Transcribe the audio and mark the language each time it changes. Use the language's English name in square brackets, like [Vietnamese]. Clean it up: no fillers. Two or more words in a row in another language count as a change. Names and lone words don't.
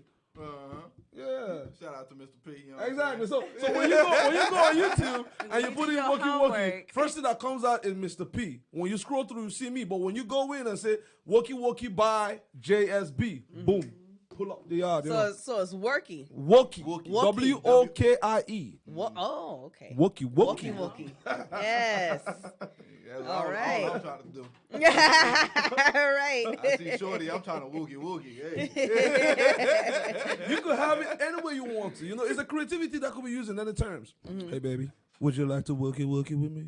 [English] Yeah. Shout out to Mr. P. You know what I'm Exactly. saying? So when you go on YouTube and you put in your Wookie Wookie, homework. first thing that comes out is Mr. P. When you scroll through, you see me. But when you go in and say Wookie Wookie by JSB, boom, pull up the yard. So it's worky. Wookie. Wookie. Wokie. Oh, okay. Wookie Wookie Wookie. Wookie. Yes. That's All right. all I'm trying to do. All right. I see Shorty, I'm trying to Wookie Wookie. Hey. You could have it any way you want to. It's a creativity that could be used in any terms. Hey, baby, would you like to Wookie Wookie with me?